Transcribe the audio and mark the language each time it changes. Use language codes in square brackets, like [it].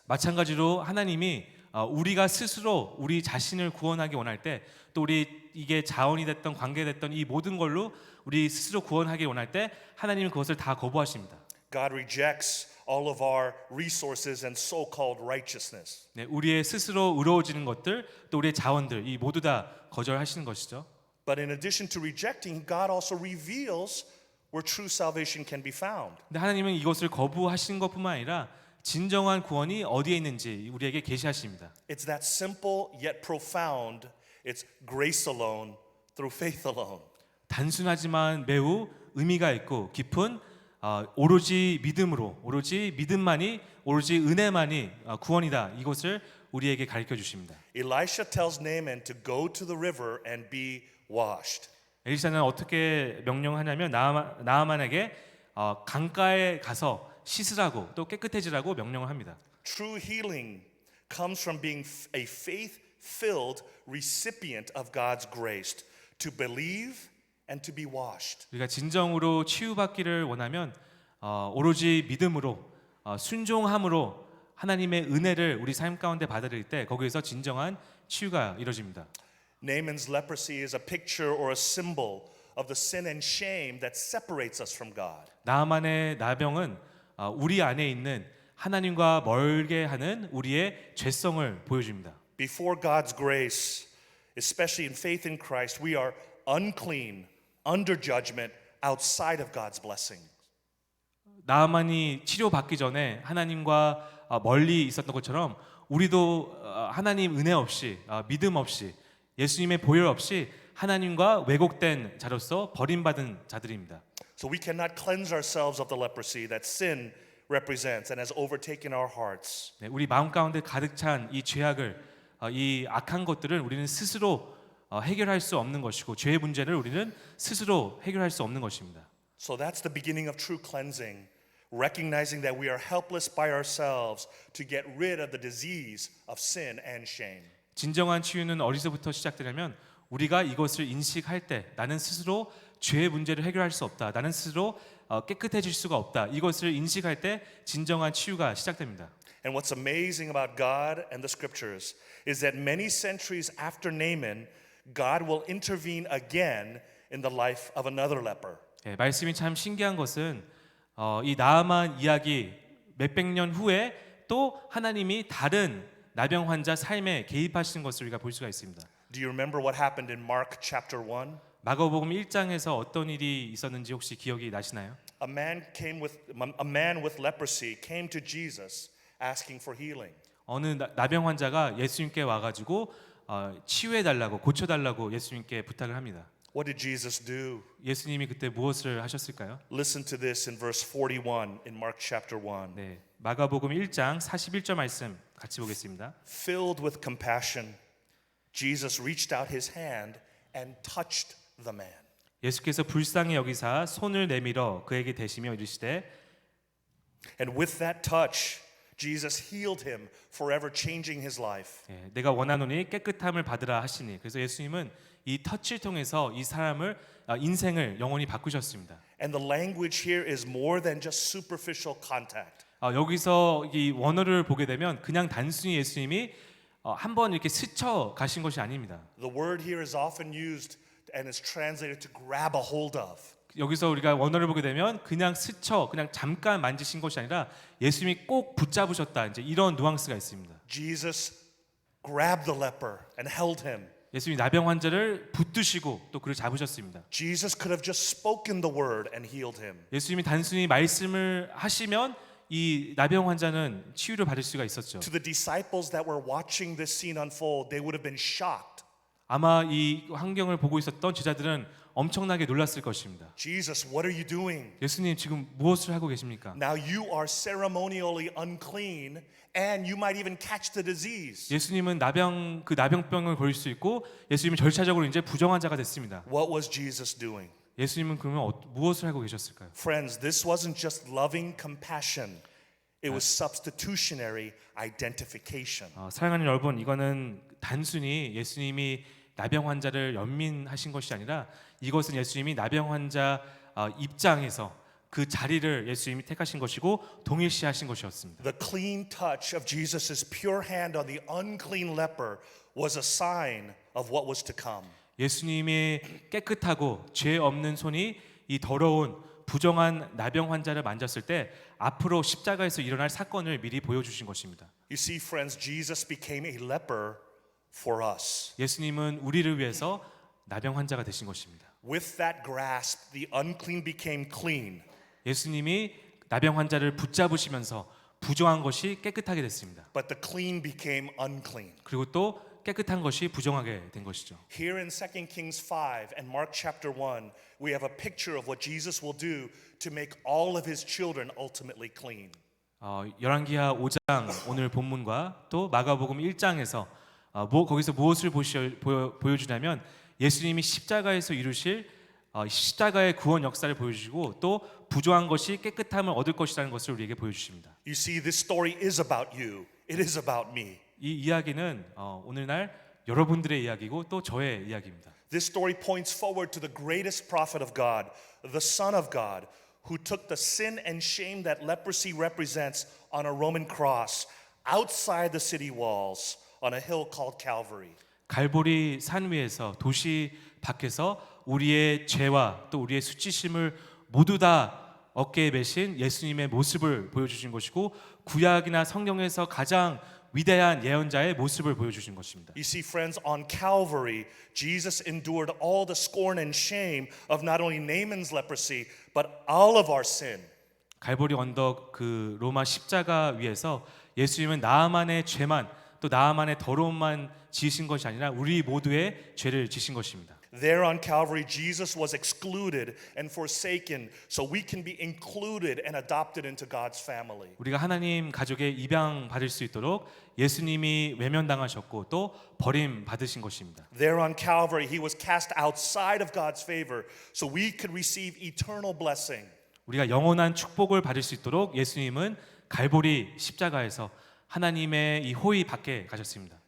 [ko] 마찬가지로 하나님이 우리가 스스로 우리 자신을 구원하기 원할 때 또 우리 이게 자원이 됐던 관계 됐던 이 모든 걸로 우리 스스로 구원하기 원할 때 하나님은 그것을 다 거부하십니다. [en] God rejects all of our resources and so-called righteousness. [ko] 네, 우리의 스스로 의로워지는 것들 또 우리의 자원들 이 모두 다 거절하시는 것이죠. [en] But in addition to rejecting, God also reveals where true salvation can be found. [ko] 근데 하나님은 이것을 거부하신 것뿐만 아니라 진정한 구원이 어디에 있는지 우리에게 계시하십니다. [en] It's that simple yet profound. It's grace alone through faith alone. [ko] 단순하지만 매우 의미가 있고 깊은 오로지 믿음으로 오로지 믿음만이 오로지 은혜만이 구원이다. 이것을 우리에게 가르쳐 주십니다. [en] Elisha tells Naaman to go to the river and be washed. [ko] 엘리사는 어떻게 명령하냐면 나아만에게 강가에 가서 씻으라고 또 깨끗해지라고 명령을 합니다. [en] True healing comes from being a faith-filled recipient of God's grace to believe and to be washed. [ko] 우리가 진정으로 치유받기를 원하면 오로지 믿음으로 순종함으로 하나님의 은혜를 우리 삶 가운데 받아들일 때 거기에서 진정한 치유가 이루어집니다. [en] Naaman's leprosy is a picture or a symbol of the sin and shame that separates us from God. [ko] 나아만의 나병은 우리 안에 있는 하나님과 멀게 하는 우리의 죄성을 보여줍니다. [en] Before God's grace, especially in faith in Christ, we are unclean, under judgment, outside of God's blessing. [ko] 나아만이 치료받기 전에 하나님과 멀리 있었던 것처럼 우리도 하나님 은혜 없이 믿음 없이 예수님의 보혈 없이 하나님과 왜곡된 자로서 버림받은 자들입니다. [en] So we cannot cleanse ourselves of the leprosy that sin represents and has overtaken our hearts. [ko] 네, 우리 마음 가운데 가득 찬 이 죄악을 이 악한 것들을 우리는 스스로 해결할 수 없는 것이고 죄의 문제를 우리는 스스로 해결할 수 없는 것입니다. [en] So that's the beginning of true cleansing, recognizing that we are helpless by ourselves to get rid of the disease of sin and shame. [ko] 진정한 치유는 어디서부터 시작되냐면 우리가 이것을 인식할 때 나는 스스로 죄의 문제를 해결할 수 없다. 나는 스스로 깨끗해질 수가 없다. 이것을 인식할 때 진정한 치유가 시작됩니다. [en] And what's amazing about God and the scriptures is that many centuries after Naaman, God will intervene again in the life of another leper. [ko] 예, 말씀이 참 신기한 것은 이 나아만 이야기 몇백 년 후에 또 하나님이 다른 나병 환자 삶에 개입하시는 것을 우리가 볼 수가 있습니다. [en] Do you remember what happened in Mark chapter 1? [ko] 마가복음 1장에서 어떤 일이 있었는지 혹시 기억이 나시나요? [en] A man with leprosy came to Jesus asking for healing. [ko] 어느 나병 환자가 예수님께 와가지고 치유해 달라고 고쳐 달라고 예수님께 부탁을 합니다. [en] What did Jesus do? [ko] 예수님이 그때 무엇을 하셨을까요? [en] Listen to this in verse 41 in Mark chapter 1. [ko] 네, 마가복음 1장 41절 말씀 같이 보겠습니다. [en] Filled with compassion, Jesus reached out his hand and touched the man. [ko] 예수께서 불쌍히 여기사 손을 내밀어 그에게 대시며 이르시되 [en] And with that touch, Jesus healed him, forever changing his life. [ko] 예, 내가 원하노니 깨끗함을 받으라 하시니 그래서 예수님은 이 터치를 통해서 이 사람을 인생을 영원히 바꾸셨습니다. [en] And the language here is more than just superficial contact. [ko] 여기서 이 원어를 보게 되면 그냥 단순히 예수님이 한번 이렇게 스쳐 가신 것이 아닙니다. [en] The word here is often used and is translated to grab a hold of. [ko] 여기서 우리가 원어를 보게 되면 그냥 스쳐 그냥 잠깐 만지신 것이 아니라 예수님이 꼭 붙잡으셨다 이제 이런 누앙스가 있습니다. [en] Jesus grabbed the leper and held him. [ko] 예수님이 나병 환자를 붙드시고 또 그를 잡으셨습니다. [en] Jesus could have just spoken the word and healed him. [ko] 예수님이 단순히 말씀을 하시면 이 나병 환자는 치유를 받을 수가 있었죠. [en] To the disciples that were watching this scene unfold, they would have been shocked. [ko] 아마 이 환경을 보고 있었던 제자들은 엄청나게 놀랐을 것입니다. [en] Jesus, what are you doing? [ko] 예수님 지금 무엇을 하고 계십니까? [en] Now you are ceremonially unclean and you might even catch the disease. [ko] 예수님은 나병병을 보일 수 있고 예수님은 절차적으로 이제 부정한 자가 됐습니다. [en] What was Jesus doing? [ko] 예수님은 그러면 무엇을 하고 계셨을까요? [en] Friends, this wasn't just loving compassion. It was substitutionary identification. [ko] 사랑하는 여러분, 이거는 단순히 예수님이 나병 환자를 연민하신 것이 아니라 이것은 예수님이 나병 환자 입장에서 그 자리를 예수님이 택하신 것이고 동일시하신 것이었습니다. [en] The clean touch of Jesus' pure hand on the unclean leper was a sign of what was to come. [ko] 예수님의 깨끗하고 죄 없는 손이 이 더러운 부정한 나병 환자를 만졌을 때 앞으로 십자가에서 일어날 사건을 미리 보여주신 것입니다. [en] You see, friends, Jesus became a leper for us. [ko] 예수님은 우리를 위해서 나병 환자가 되신 것입니다. [en] With that grasp, the unclean became clean. [ko] 예수님이 나병 환자를 붙잡으시면서 부정한 것이 깨끗하게 됐습니다. [en] But the clean became unclean. [ko] 그리고 또 깨끗한 것이 부정하게 된 것이죠. [en] Here in 2 Kings 5 and Mark chapter 1, we have a picture of what Jesus will do to make all of his children ultimately clean. [ko] 열왕기하 5장 오늘 본문과 또 마가복음 1장에서 거기서 무엇을 보여주냐면 예수님이 십자가에서 이루실 십자가의 구원 역사를 보여주시고 또 부정한 것이 깨끗함을 얻을 것이라는 것을 우리에게 보여주십니다. [en] You see, this story is about you. It is about me. [ko] 이 이야기는 오늘날 여러분들의 이야기고 또 저의 이야기입니다. [en] This story points forward to the greatest prophet of God, the Son of God, who took the sin and shame that leprosy represents on a Roman cross outside the city walls on a hill called Calvary. [ko] 갈보리 산 위에서 도시 밖에서 우리의 죄와 또 우리의 수치심을 모두 다 어깨에 메신 예수님의 모습을 보여주신 것이고 구약이나 성경에서 가장 위대한 예언자의 모습을 보여주신 것입니다. [en] You see, friends, on Calvary, Jesus endured all the scorn and shame of not only Naaman's leprosy, but all of our sin. [ko] 갈보리 언덕 그 로마 십자가 위에서 예수님은 나아만의 죄만 또 나아만의 더러움만 지으신 것이 아니라 우리 모두의 죄를 지신 것입니다. [en] There on Calvary, Jesus was excluded and forsaken so we can be included and adopted into God's family. [ko] 우리가 하나님 가족의 입양 받을 수 있도록 예수님이 외면당하셨고 또 버림 받으신 것입니다. [en] There on Calvary, he was cast outside of God's favor so we could receive eternal blessing. [ko] 우리가 영원한 축복을 받을 수 있도록 예수님은 갈보리 십자가에서 하나님의 이 호의 밖에 가셨습니다.